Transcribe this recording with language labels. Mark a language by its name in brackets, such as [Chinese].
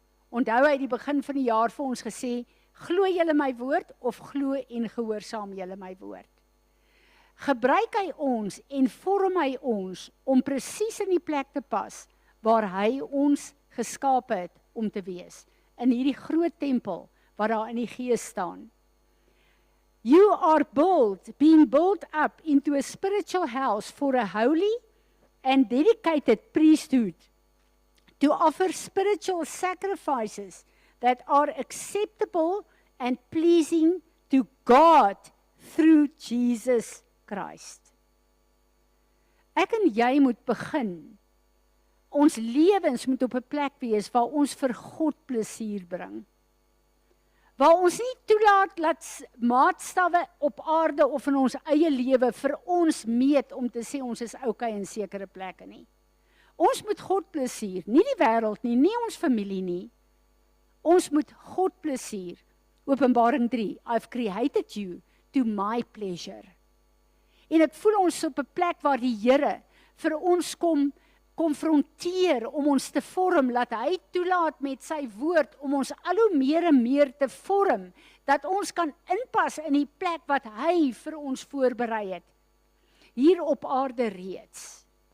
[Afrikaans] Onthou hy die begin van die jaar vir ons gesê, glo julle my woord of glo en gehoorsaam julle my woord. Gebruik hy ons en vorm hy ons om presies in die plek te pas waar hy ons geskaap het om te wees, in hierdie groot tempel wat daar in die gees staan. [English] You are being built up into a spiritual house for a holy and dedicated priesthood to offer spiritual sacrifices that are acceptable and pleasing to God through Jesus Christ. [Afrikaans] Ek en jy moet begin. Ons lewens moet op 'n plek wees waar ons vir God plesier bring. Waar ons nie toelaat dat maatstawwe op aarde of in ons eie lewe vir ons meet om te sê ons is okay in sekere plekke nie. Ons moet God plesier, nie die wêreld nie, nie ons familie nie. Ons moet God plesier. Openbaring 3, [English] I've created you to my pleasure. [Afrikaans] En ek voel ons op 'n plek waar die Here vir ons kom konfronteer om ons te vorm, laat hy toelaat met sy woord om ons al hoe meer en meer te vorm, dat ons kan inpas in die plek wat hy vir ons voorberei het, hier op aarde reeds.